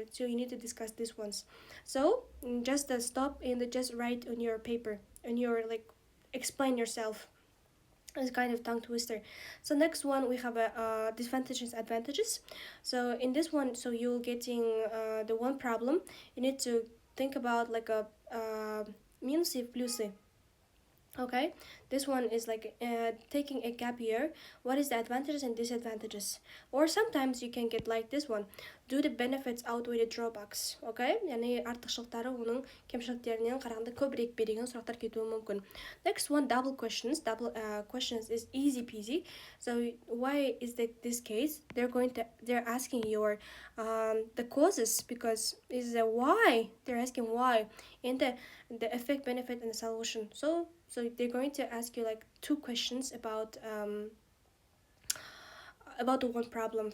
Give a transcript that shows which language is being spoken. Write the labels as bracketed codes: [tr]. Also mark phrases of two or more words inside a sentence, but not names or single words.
[en] So you need to discuss these ones. So just stop and just write on your paper, on your like, explain yourself. It's kind of tongue twister. So next one we have a disadvantages, advantages. So in this one, so you're getting the one problem, you need to think about like a [ru] минусы и плюсы. [en] Okay, this one is like taking a gap year. What is the advantages and disadvantages? Or sometimes you can get like this one. Do the benefits outweigh the drawbacks? [kk] Okay, яғни артықшылықтары оның кемшіліктерінен қарағанда көбірек пе деген сұрақтар кетуі мүмкін. [en] Next one, double questions. Double questions is easy peasy. So why is this case? They're asking your the causes, because is the why. They're asking why, and the effect, benefit, and the solution. So they're going to ask you like two questions about the one problem.